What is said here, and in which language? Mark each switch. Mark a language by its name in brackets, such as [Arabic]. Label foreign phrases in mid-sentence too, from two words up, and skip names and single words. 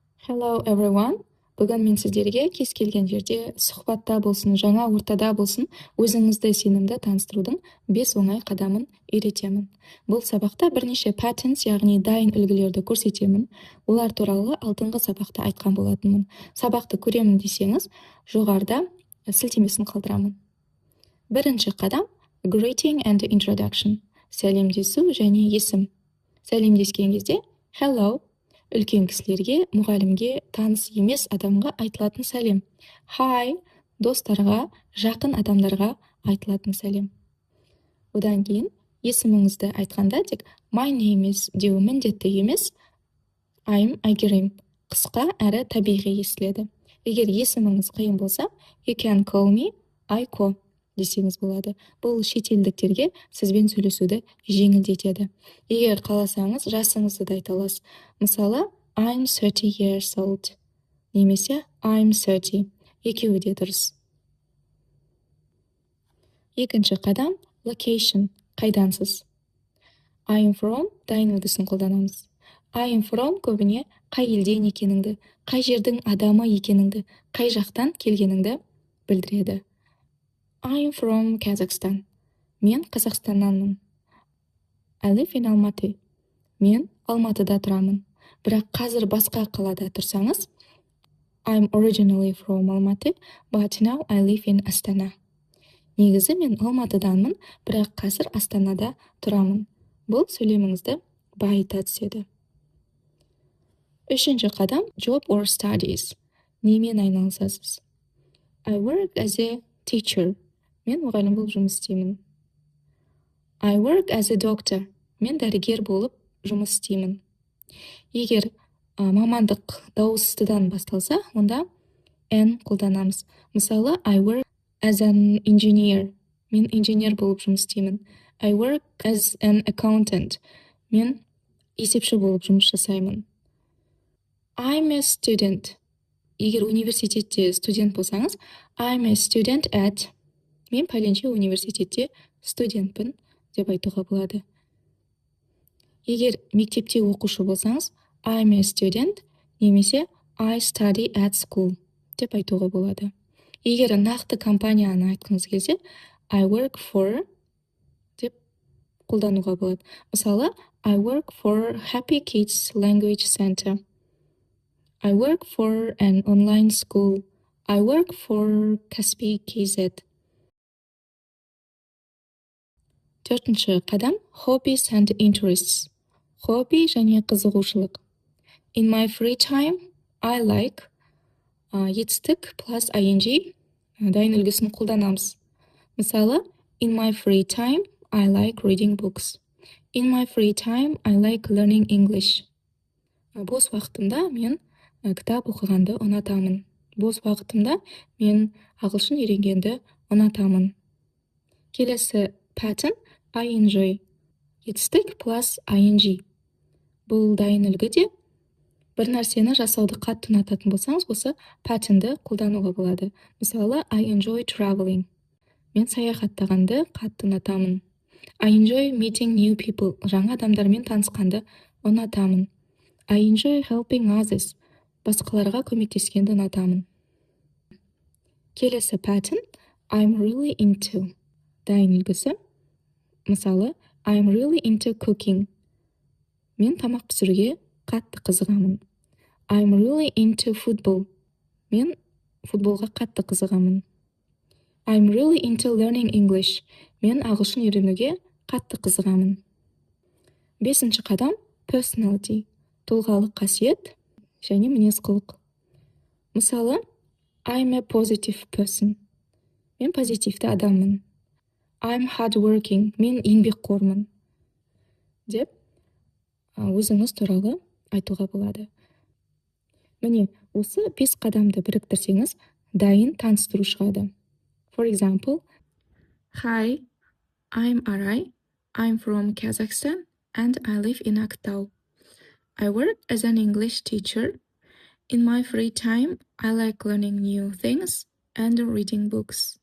[English] Hello everyone. [Kazakh] Бүгін мен сіздерге кез келген жерде сұхбатта болсын, жаңа ортада болсын, өзіңізді сенімді таныстырудың 5 оңай қадамын үйретемін. Бұл сабақта бірнеше patterns, яғни дайын үлгілерді көрсетемін. Олар туралы алдыңғы сабақта айтқан болатынмын. Сабақты көремін десеңіз, жоғарыда сілтемесін қалдырамын. Бірінші қадам [English] greeting and introduction. [Kazakh] Сәлемдесу және есім. Сәлемдескен кезде hello. Үлкен кісілерге, мұғалімге, таныс емес адамға айтылатын сәлем. Hi, достарға, жақын адамдарға айтылатын сәлем. Одан кейін есіміңізді айтқанда тек [English] my name is [Kazakh] деу міндетті емес, I'm Айгерім. Қысқа әрі табиғи естіледі. Егер есіміңіз қиын болса, [English] you can call me Айко [Kazakh] десеңіз болады. Бұл шетелдіктерге сізбен сөйлесуді жеңілдетеді. Егер қаласаңыз, жасыңызды да айта аласыз. Мысалы, [English] I'm 30 years old. Немесе I'm 30. [Kazakh] Екеуі де дұрыс. Екінші қадам location. Қайдансыз. [English] I'm from [Kazakh] дайын үлгісін қолданамыз. [English] I'm from [Kazakh] көбіне қай елден екеніңді, қай жердің адамы екеніңді, қай жақтан келгеніңді білдіреді. [English] I'm from Kazakhstan. [Kazakh] Мен Қазақстаннанмын. [English] I live in Almaty. [Kazakh] Мен Алматыда тұрамын. Бірақ қазір басқа қалада тұрсаңыз, [English] I'm originally from Almaty, but now I live in Astana. [Kazakh] Негізі мен Алматыданмын, бірақ қазір Астанада тұрамын. Бұл сөйлеміңізді байыта түседі. Үшінші қадам [English] job or studies. [Kazakh] Немен айналысасыз? [English] I work as a teacher. [Kazakh] Мен мұғалім болып жұмыс істеймін. [English] I work as a doctor. [Kazakh] Мен дәрігер болып жұмыс істеймін. Егер мамандық дауыстыдан басталса, онда N қолданамыз. Мысалы, [English] I work as an engineer. [Kazakh] Мен инженер болып жұмыс істеймін. [English] I work as an accountant. [Kazakh] Мен есепші болып жұмыс жасаймын. [English] I'm a student. [Kazakh] Егер университетте студент болсаңыз, [English] I'm a student at. [Kazakh] Мен пәленше университетте студентпін деп айтуға болады. Егер мектепте оқушы болсаңыз, [English] I'm a student, немесе I study at school [Kazakh] деп айтуға болады. Егер нақты компанияны айтқыңыз келсе, [English] I work for [Kazakh] деп қолдануға болады. Мысалы, [English] I work for Happy Kids Language Center. I work for an online school. I work for Kaspi KZ. [Kazakh] Төртінші қадам [English] hobbies and interests. [Kazakh] Хобби және қызығушылық. [English] In my free time, I like етістік plus ing [Kazakh] дайын үлгісін қолданамыз. Мысалы, [English] in my free time, I like reading books. In my free time, I like learning English. [Kazakh] Бос уақытымда мен кітап оқығанды ұнатамын. Бос уақытымда мен ағылшын үйренгенді ұнатамын. [English] Келесі pattern I enjoy. Етістік plus ing. [Kazakh] Бұл дайын үлгіде бір нәрсені жасауды қатты ұнататын болсаңыз, осы patternді қолдануға болады. Мысалы, [English] I enjoy traveling. [Kazakh] Мен саяхаттағанды қатты ұнатамын. [English] I enjoy meeting new people. [Kazakh] Жаңа адамдармен танысқанды ұнатамын. [English] I enjoy helping others. [Kazakh] Басқаларға көмектескенді ұнатамын. [English] Келесі pattern I'm really into. [Kazakh] Дайын үлгісі. Мысалы, [English] I'm really into cooking. [Kazakh] Мен тамақ пісіруге қатты қызығамын. [English] I'm really into football. [Kazakh] Мен футболға қатты қызығамын. [English] I'm really into learning English. [Kazakh] Мен ағылшын үйренуге қатты қызығамын. Бесінші қадам personality. Тұлғалық қасиет және мінез-құлық. Мысалы, [English] I'm a positive person. [Kazakh] Мен позитивті адаммын. [English] I'm hardworking. [Kazakh] Мен еңбекқормын. Деп өзіңіз туралы айтуға болады. Міне, осы 5 қадамды біріктірсеңіз, дайын таныстыру шығады. [English] For example, Hi, I'm Aray. I'm from Kazakhstan and I live in Aktau. I work as an English teacher. In my free time, I like learning new things and reading books.